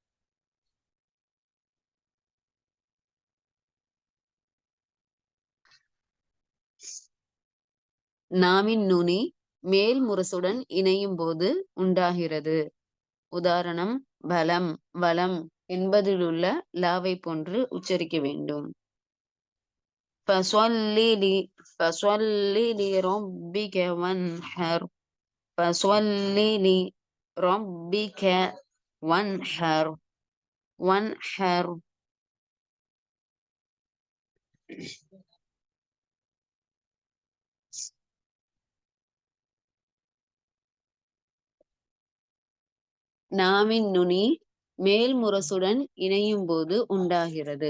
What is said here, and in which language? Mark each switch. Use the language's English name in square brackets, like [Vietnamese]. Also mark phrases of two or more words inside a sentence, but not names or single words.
[Tamil] நாவின் நுனி மேல் முரசுடன் இணையும் போது உண்டாகிறது. உதாரணம் பலம், வலம் என்பதிலுள்ள லாவை போன்று உச்சரிக்க வேண்டும். [Arabic] فصلي لربك وانحر فصلي لربك وانحر وانحر. [Tamil] நாவின் நுனி மேல் முரசுடன் இணையும் போது உண்டாகிறது.